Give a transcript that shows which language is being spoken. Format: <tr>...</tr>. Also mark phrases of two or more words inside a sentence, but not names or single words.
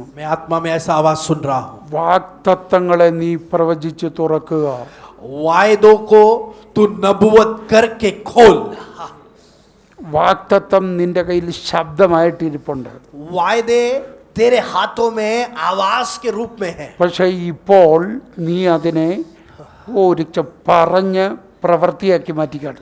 <hi>मैं आत्मा में ऐसा आवाज सुन रहा हूं.</hi> <ml>വാഗ്ദത്തങ്ങളെ നീ പ്രവചിച്ച് തുറക്കുക.</ml> <hi>वायदों को तू नबुवत करके खोल.</hi> <ml>വാഗ്ദത്തം നിന്റെ കയ്യിൽ ശബ്ദമായിട്ടിരിപ്പുണ്ട്.</ml> <hi>वायदे तेरे हाथों में आवाज के रूप में है.</hi> <ml>പക്ഷേ ഇപ്പോൾ നീ അതിനെ ഒരിക്കൽ പറഞ്ഞ് പ്രവൃത്തിയാക്കി മാറ്റിക്കാട്ടെ.</ml>